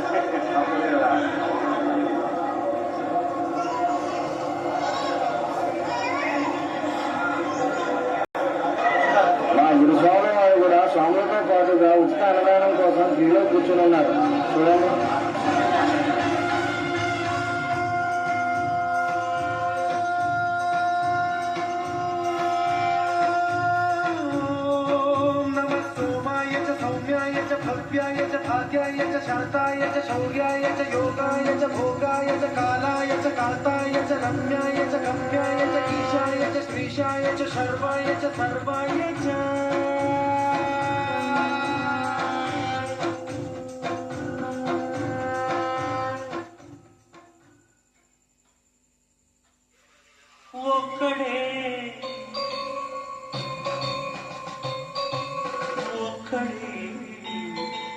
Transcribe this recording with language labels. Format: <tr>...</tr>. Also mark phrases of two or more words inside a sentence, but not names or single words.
<te>మా గురుస్వామి వారు కూడా స్వాములతో పాటుగా ఉచిత అన్నదానం కోసం క్యూలో కూర్చొని ఉన్నారు చూడండి.</te> <sa>भव्याय च भाग्याय च शान्ताय च शौर्याय च योगाय च भोगाय च कालाय च कान्ताय च रम्याय च गम्याय च ईशाय च श्रीशाय च शर्वाय च सर्वाय च ఒక్కడే ఒక్కడే</sa>